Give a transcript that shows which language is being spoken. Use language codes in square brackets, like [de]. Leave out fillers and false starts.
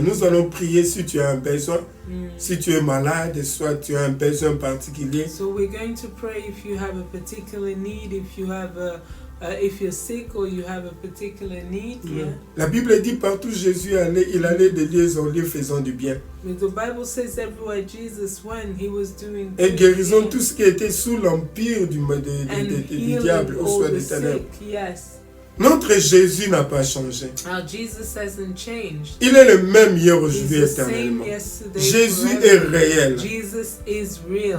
[fr] Nous allons prier si tu as un besoin. Si tu es malade, soit tu as un besoin particulier. [en] So we're going to pray if you have a particular need, if you have if you're sick or you have a particular need. Yeah. [fr] La Bible dit partout Jésus allait, il allait de lieu en lieu faisant du bien. [en] But the Bible says everywhere Jesus went, he was doing [fr] et guérissant tout ce qui était sous l'empire du diable ou soit des ténèbres. Yes. Notre Jésus n'a pas changé. [en] Jesus hasn't changed. [fr] Il est le même hier, aujourd'hui, éternellement. Jésus est réel. [en] Jesus is real.